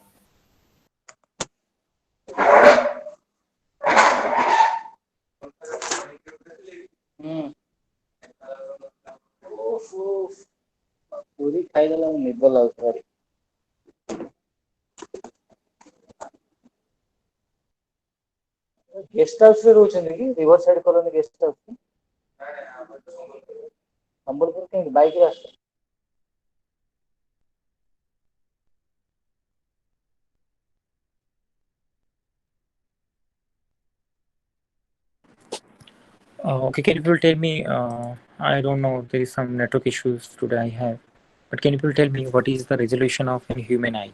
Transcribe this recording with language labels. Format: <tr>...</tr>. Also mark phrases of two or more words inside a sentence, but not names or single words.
<or>ପୁରୀ ଖାଇଦେଲା ନିଦ ଲାଗୁଛି। ଗେଷ୍ଟ ହାଉସରେ ରହୁଛନ୍ତି କି ରିଭର ସାଇଡ୍ କଲୋନୀ ଗେଷ୍ଟ ହାଉସ? ସମ୍ବଲପୁର କେମିତି ବାଇକରେ ଆସୁଛ?</or> <en>Okay, can you people tell me? I don't know. There is some network issues today I have, but can you people tell me what is the resolution of a human eye?</en>